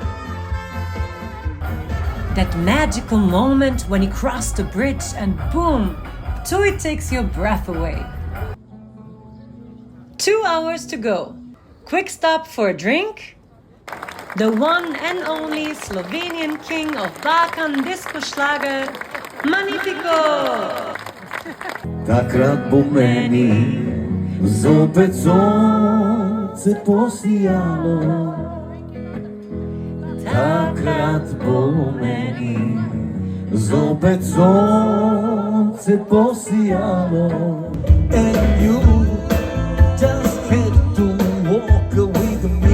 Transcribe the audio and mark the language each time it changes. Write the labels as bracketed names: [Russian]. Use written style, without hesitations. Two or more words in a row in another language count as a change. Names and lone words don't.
[English] That magical moment when you cross the bridge and boom, Ptuj takes your breath away. 2 hours to go. Quick stop for a drink. The one and only Slovenian king of Balkan disco schlager, Magnifico! [Slovenian] Takrat bo meni zopet sonce posijalo. Takrat bo meni zopet sonce posijalo. [English] And you just had to walk with me.